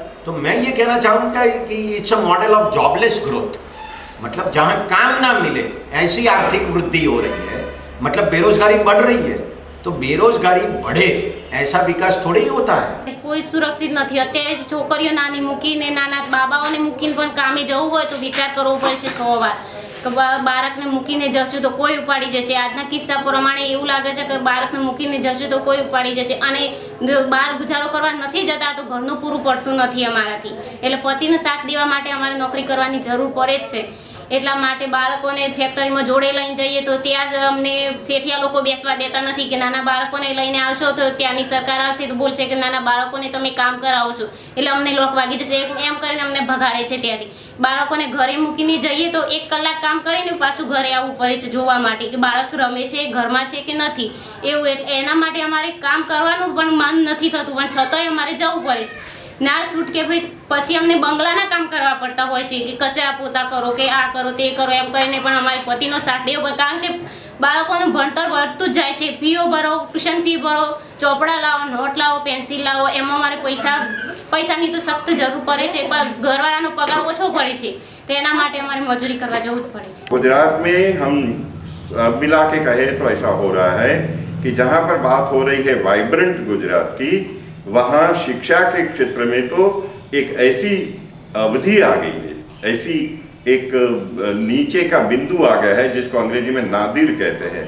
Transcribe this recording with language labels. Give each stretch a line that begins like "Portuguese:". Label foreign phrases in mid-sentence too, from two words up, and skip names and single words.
Hindi: तो मैं ये कहना चाहूँगा कि
English: it's a model of jobless growth,
Hindi: मतलब जहाँ काम ना मिले ऐसी आर्थिक वृद्धि हो रही है, मतलब बेरोजगारी बढ़ रही है। तो बेरोजगारी बढ़े ऐसा विकास थोड़ी ही होता है। कोई सुरक्षित नहीं।
Gujarati: અત્યારે છોકરીઓ નાની મૂકીને નાના બાબાઓને મૂકીને પણ કામે જવું હોય તો વિચાર કરવો પડે 100 વાર કે બાળકને મૂકીને જશું તો કોઈ ઉપાડી જશે। આજના કિસ્સા પ્રમાણે એવું લાગે છે કે બાળકને મૂકીને જશું તો કોઈ ઉપાડી જશે અને બાર ગુજારો કરવા નથી જતા તો ઘરનું પૂરું પડતું નથી અમારાથી। એટલે પતિને સાથ દેવા માટે અમારે નોકરી કરવાની જરૂર પડે જ છે। એટલા માટે બાળકોને ફેક્ટરીમાં જોડે લઈને જઈએ તો ત્યાં જ અમને શેઠિયા લોકો બેસવા દેતા નથી કે નાના બાળકોને લઈને આવશો તો ત્યાંની સરકાર આવશે તો બોલશે કે નાના બાળકોને તમે કામ કરાવો છો એટલે અમને લોક વાગી જશે એમ કરીને અમને ભગાડે છે ત્યાંથી। બાળકોને ઘરે મૂકીને જઈએ તો 1 કલાક કામ કરીને પાછું ઘરે આવવું પડે છે જોવા માટે કે બાળક રમે છે, ઘરમાં છે કે નથી એવું। એના માટે અમારે કામ કરવાનું પણ મન નથી થતું પણ છતાંય અમારે જવું પડે છે। ના છૂટકે પછી અમને બંગલાના કામ કરવા પડતા હોય છે કે કચરા પોતા કરો કે આ કરો તે કરો એમ કરીને પણ અમારે પતિનો સાથ દેવો કારણ કે બાળકોનું ભણતર વધતું જ જાય છે। ફીઓ ભરો,
English: tuition fee
Gujarati: ભરો, ચોપડા લાવો, નોટ લાવો, પેન્સિલ લાવો, એમાં અમારે પૈસાની તો સખ્ત જરૂર પડે છે પણ ઘરવાળાનો પગાર ઓછો પડે છે તો એના માટે અમારે મજૂરી કરવા જવું જ પડે છે।
Hindi: गुजरात में हम मिला के कहे तो ऐसा हो रहा है कि जहाँ पर बात हो रही है वाइब्रेंट गुजरात की, वहाँ शिक्षा के क्षेत्र में तो एक ऐसी अवधि आ गई है, ऐसी एक नीचे का बिंदु आ गया है जिसको अंग्रेजी में नादिर कहते हैं।